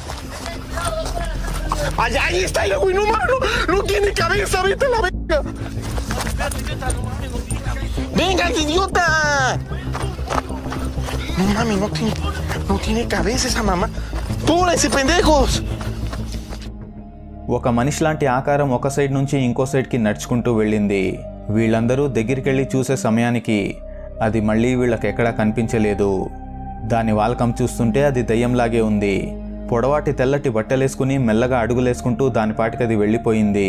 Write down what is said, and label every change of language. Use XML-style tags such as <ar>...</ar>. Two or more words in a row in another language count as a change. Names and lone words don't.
<es>Allá, ahí está, güey. No mames, no tiene cabeza. Vete a la verga. ¡Vénganse, idiota! No mames, no tiene cabeza esa mamá. ¡Túrense, pendejos!</es> <te>ఒక మనిషి లాంటి ఆకారం ఒక సైడ్ నుంచి ఇంకో సైడ్కి నడుచుకుంటూ వెళ్ళింది. వీళ్ళందరూ దగ్గరికెళ్ళి చూసే సమయానికి అది మళ్ళీ వీళ్ళకి ఎక్కడా కనిపించలేదు. దాని వాల్కం చూస్తుంటే అది దయ్యంలాగే ఉంది. పొడవాటి తెల్లటి బట్టలేసుకుని మెల్లగా అడుగులేసుకుంటూ దానిపాటికి అది వెళ్ళిపోయింది.</te>